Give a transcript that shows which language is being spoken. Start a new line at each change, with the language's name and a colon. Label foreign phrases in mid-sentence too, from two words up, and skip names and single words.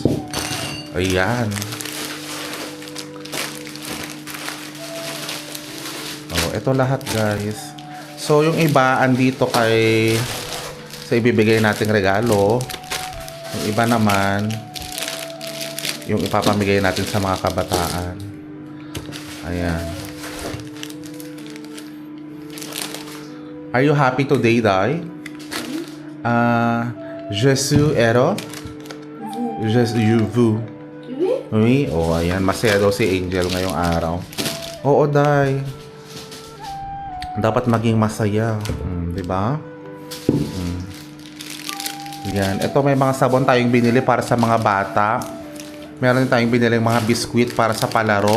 Filipino: Ayan. Oh, ito lahat guys. So, yung iba andito sa ibibigay nating regalo. Yung iba naman yung ipapamigay natin sa mga kabataan. Ayan.
English: Are you happy today, Dai?
French: Je suis heureux. Vous. Oui?
Filipino: Oh, ayan. Masaya daw si Angel ngayong araw. Oo, Dai. Dapat maging masaya. Di ba? Yan. Ito may mga sabon tayong binili para sa mga bata. Meron din tayong binili mga biskwit para sa palaro.